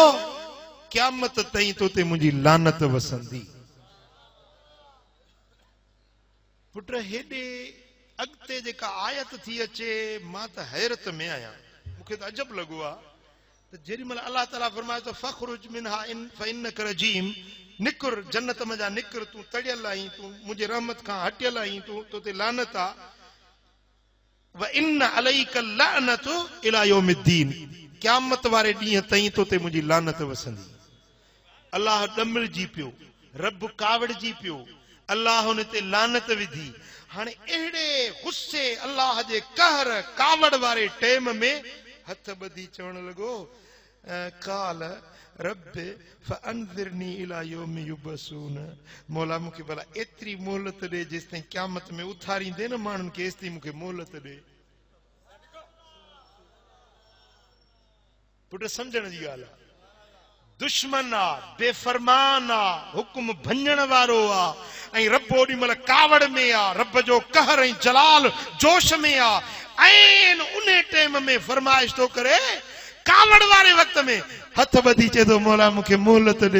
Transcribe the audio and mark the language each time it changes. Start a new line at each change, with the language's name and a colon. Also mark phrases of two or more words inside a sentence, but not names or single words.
Sindhi: क़यामत ताईं तोते मुंहिंजी लानत वसंदी। पुट, हेॾे अॻिते जेका आयत थी अचे, मां त हैरत में आहियां। मूंखे त अजब लॻो आहे त जेॾीमहिल अल्लाह ताला फरमाए थो
Arabic: فاخرج منها فإنك رجيم,
Sindhi: निकुर जन्नत मजा निकुर, तू तड़ियल आहीं, तू मुंहिंजे रहमत खां हटियल आहीं, तोते लानत आहे।
Arabic: وإن عليك اللعنة إلى يوم الدين,
Sindhi: क़यामत वारे ॾींहं ताईं तोते मुंहिंजी लानत वसंदी। अल्लाह ॾमिरजी पियो, रब कावड़जी पियो, अल्लाह हुन ते लानत विधी। हाणे अहिड़े गुस्से अल्लाह जे कहर कावड़ वारे टाइम में हथ ॿधी चवण लॻो
Arabic: قال رب فانذرني الى يوم يبعثون
Sindhi: مولا मूंखे भला एतिरी मोहलत ॾे जेसिताईं क़यामत में उथारींदे न माण्हुनि खे एसिताईं मूंखे मोहलत ॾे। पुट सम्झण जी ॻाल्हि आहे, दुश्मन आहे, बेफरमान आहे, हुकुम भंजण वारो आहे, ऐं रब ओॾी महिल कावड़ में आहे, रब जो कहर ऐं जलाल जोश में आहे, ऐं उन टाइम में फरमाइश थो करे कावड़ वारे वक्त में हथ ॿधी चए थो मौला मूंखे मोहलत ॾे।